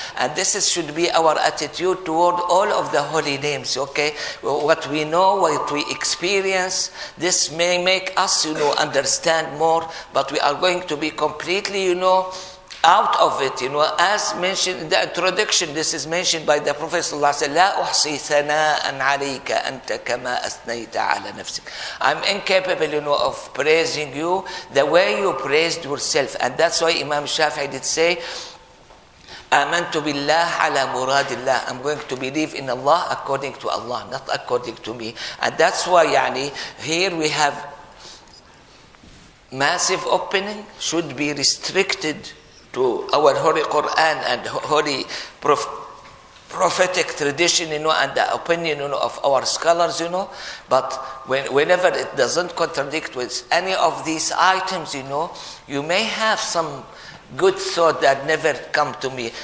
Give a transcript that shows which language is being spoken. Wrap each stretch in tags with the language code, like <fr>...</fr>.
<en>And this should be our attitude toward all of the holy names, okay? What we know, what we experience, this may make us, understand more, but we are going to be completely, out of it, as mentioned in the introduction. This is mentioned by the Prophet ﷺ,</en> <ar>لا أحصي ثناء عليك أنت كما أثنيت على نفسك.</ar> <en>I'm incapable, of praising you the way you praised yourself. And that's why Imam Shafi'i did say,</en> <ar>آمنت بالله على مراد الله.</ar> <en>I'm going to believe in Allah according to Allah, not according to me. And that's why, here we have massive opening, should be restricted to our Holy Quran and Holy prophetic tradition, and the opinion, of our scholars, But whenever it doesn't contradict with any of these items, you may have some good thought that never come to me.</en>